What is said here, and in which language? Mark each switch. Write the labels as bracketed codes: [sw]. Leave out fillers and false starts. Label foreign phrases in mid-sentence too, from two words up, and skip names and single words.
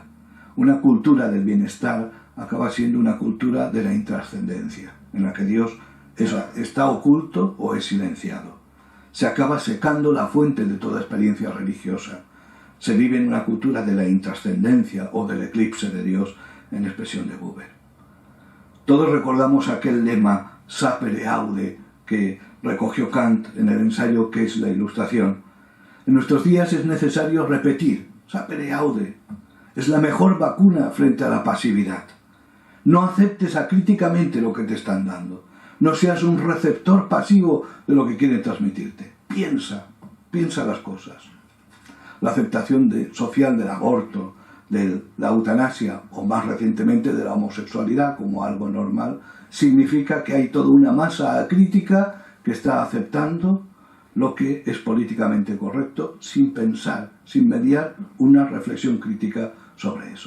[es] Una cultura del bienestar acaba siendo una cultura de la intrascendencia, en la que Dios está oculto o es silenciado. Se acaba secando la fuente de toda experiencia religiosa. Se vive en una cultura de la intrascendencia o del eclipse de Dios, en expresión de Buber. Todos recordamos aquel lema [la] sapere aude [es] que recogió Kant en el ensayo ¿Qué es la ilustración? En nuestros días es necesario repetir [la] sapere aude. [es] Es la mejor vacuna frente a la pasividad. No aceptes acríticamente lo que te están dando. No seas un receptor pasivo de lo que quieren transmitirte. Piensa las cosas. La aceptación social del aborto, de la eutanasia o más recientemente de la homosexualidad como algo normal, significa que hay toda una masa crítica que está aceptando lo que es políticamente correcto sin pensar, sin mediar una reflexión crítica sobre eso.